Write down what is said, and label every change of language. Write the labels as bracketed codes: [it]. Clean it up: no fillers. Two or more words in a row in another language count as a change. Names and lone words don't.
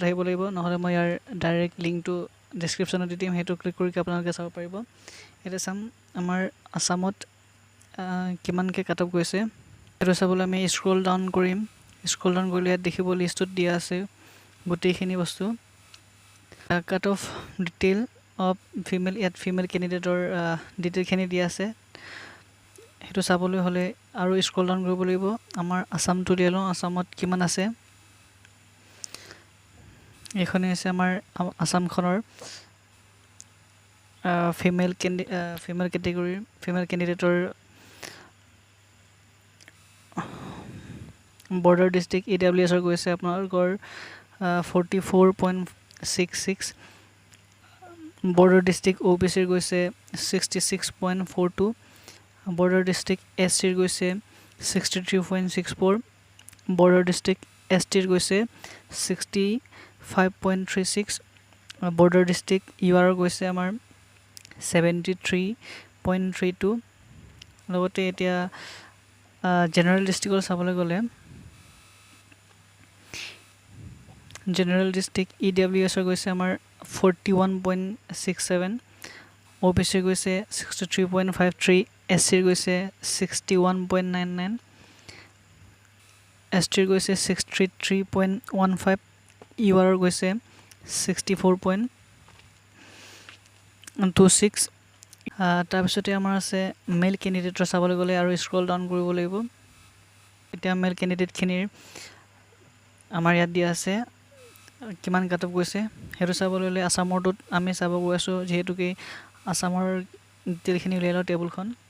[as] আহিব লাগিব নহলে মই ইয়াৰ [en] direct linkটো [as] ডেসক্ৰিপচনত দি দিম হেতু ক্লিক কৰি আপোনালোকে চাব পাৰিব এটা চাম আমাৰ আসামত কিমানকে [en] cut off [as] গৈছে হেতু চাবলৈ আমি [en] scroll down [as] কৰিম [en] scroll down [as] কৰিলে ইয়াত দেখিব লিষ্টত দিয়া আছে গোটেইখিনি বস্তু [en] cut off detail of female candidateৰ [as] ডিটেইলখিনি দিয়া আছে হেতু চাবলৈ হলে আৰু [en] scroll down [as] কৰিব লাগিব আমাৰ আসামটো দিলো আসামত কিমান আছে এখনে আছে আমাৰ আসামখনৰ [en] female category female candidateৰ border district EWS [as] ৰ গৈছে আপোনালোকৰ 44.66 [en] border district OBC [as] ৰ গৈছে 66.42 [en] border district SC [as] ৰ গৈছে [en] 63.64 border district ST [as] ৰ গৈছে [en] 65.36 border district UR [as] ৰ গৈছে আমাৰ 73.32 লগতে এতিয়া [en] general district [as] ৰ চাবলৈ গলে [en] general district EWS [as] ৰ গৈছে আমাৰ 41.67 OBC ৰ গৈছে 63.53 SC ৰ গৈছে 61.99 ST ৰ গৈছে 63.15 UR ৰ গৈছে 64.26 তাৰ পিছতে আমাৰ আছে [en] male candidateৰ [as] চাবলৈ গলে আৰু [en] scroll down [as] কৰিব লাগিব এতিয়া [en] male candidate [as] খিনিৰ আমাৰ ইয়াত দিয়া আছে কিমান কাট অফ গৈছে হেতু চাবলৈ হলে আসামৰটোত আমি চাব গৈছো যেহেতু কি আসামৰ ডিটেইলখিনি উলিয়ালো টেবুলখন